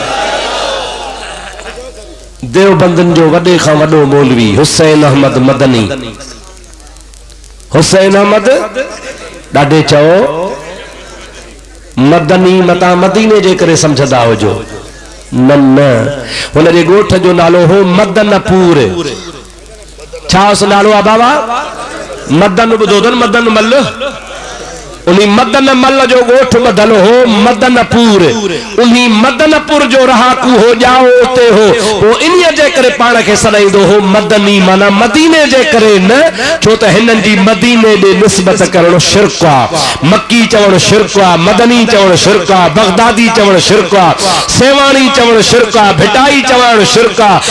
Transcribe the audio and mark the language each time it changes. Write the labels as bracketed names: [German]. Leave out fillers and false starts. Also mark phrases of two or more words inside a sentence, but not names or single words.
[Sindhi] देवबंदन जो वॾे खां वॾो मौलवी हुसैन अहमद मदनी, हुसैन अहमद ॾाढे चओ मदनी मता मदीने जे करे समझदा हुजो, न न हुन जे ॻोठ जो नालो हो मदनपुर। छा उस नालो आहे बाबा? मदन ॿुधो अथनि, मदन मल। उन्हीं मदन मल जो ॻोठ ॿधल हो मदनपुर। उन्हीं मदनपुर जो रहाकू हो जाओ उते हो, वो इन्हीअ जे करे पाण खे सॾाईंदो हो मदनी, माना मदीने जे करे न, छो त हिननि जी मदीने ॾे निस्बत करणु शिरक आहे। मक्की चवणु शिरक आहे, मदनी चवणु शिरक आहे, बगदादी चवणु शिरक आहे, सेवाणी चवणु शिरक आहे, भिटाई चवणु शिरक आहे।